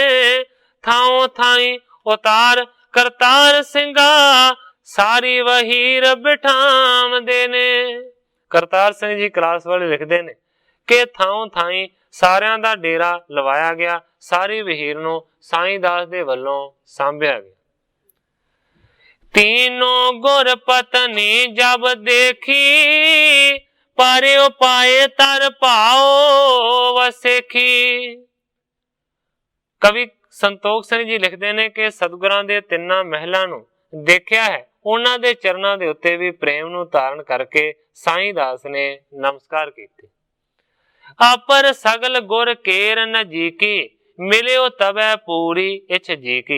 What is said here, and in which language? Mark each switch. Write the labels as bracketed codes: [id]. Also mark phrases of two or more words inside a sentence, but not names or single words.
[pa] ਥਾਂ ਥਾਈਂ ਉਤਾਰ ਕਰਤਾਰ ਸਿੰਘਾ, ਸਾਰੀ ਵਹੀਰ ਬਿਠਾਵਦੇ ਨੇ। ਕਰਤਾਰ ਸਿੰਘ ਜੀ ਕਲਾਸ ਵਾਲੇ ਲਿਖਦੇ ਨੇ ਕਿ ਥਾਂ ਥਾਈਂ ਸਾਰਿਆਂ ਦਾ ਡੇਰਾ ਲਵਾਇਆ ਗਿਆ। ਸਾਰੀ ਵਹੀਰ ਨੂੰ ਸਾਈਂ ਦਾਸ ਦੇ ਵੱਲੋਂ ਸਾਂਭਿਆ ਗਿਆ। [bra] तीनों गुर पत्नी जब देखी, पारियो पाए तर भाओ वसेखी। [pa] कवि संतोख ਸਿੰਘ ਜੀ ਲਿਖਦੇ ਨੇ ਕਿ ਸਤਿਗੁਰਾਂ ਦੇ ਤਿੰਨਾਂ ਮਹਿਲਾਂ ਨੂੰ ਦੇਖਿਆ ਹੈ। ਉਹਨਾਂ ਦੇ ਚਰਨਾਂ ਦੇ ਉੱਤੇ ਵੀ ਪ੍ਰੇਮ ਨੂੰ ਧਾਰਨ ਕਰਕੇ ਸਾਈਂ ਦਾਸ ਨੇ ਨਮਸਕਾਰ ਕੀਤੇ। [bra] आपर सगल गुर केर नजीकी, मिलियो तबै पूरी इछ जी की।